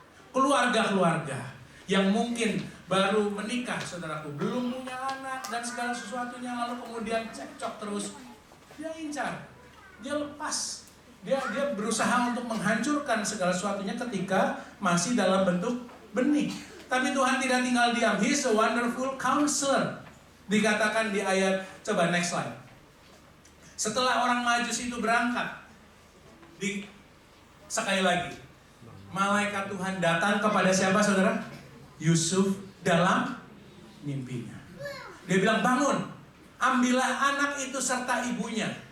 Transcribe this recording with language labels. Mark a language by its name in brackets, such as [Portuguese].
[Indonesian] Keluarga-keluarga yang mungkin baru menikah, saudaraku, belum punya anak dan segala sesuatunya, lalu kemudian cekcok terus, dia incar, dia lepas, dia berusaha untuk menghancurkan segala sesuatunya ketika masih dalam bentuk benih. Tapi Tuhan tidak tinggal diam. [English] He is a wonderful counselor. [Indonesian] Dikatakan di ayat, coba [English] next slide. [Indonesian] Setelah orang Majus itu berangkat, sekali lagi, malaikat Tuhan datang kepada siapa, saudara? Yusuf dalam mimpinya. Dia bilang, bangun, ambillah anak itu serta ibunya.